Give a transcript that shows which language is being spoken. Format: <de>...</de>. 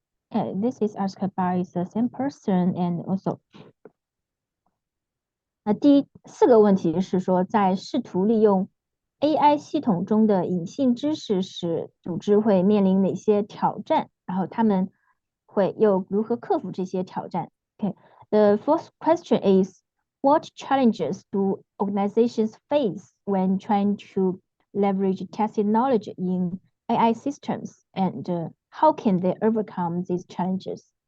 <en>Okay, this is asked by the same person and also.</en> <zh>那第4个问题是说，在试图利用 AI 系统中的隐性知识时，组织会面临哪些挑战？</zh> <en>然后他们会又如何克服这些挑战？Okay, the fourth question is, what challenges do organizations face when trying to leverage tacit knowledge in AI systems, and how can they overcome these challenges?</en>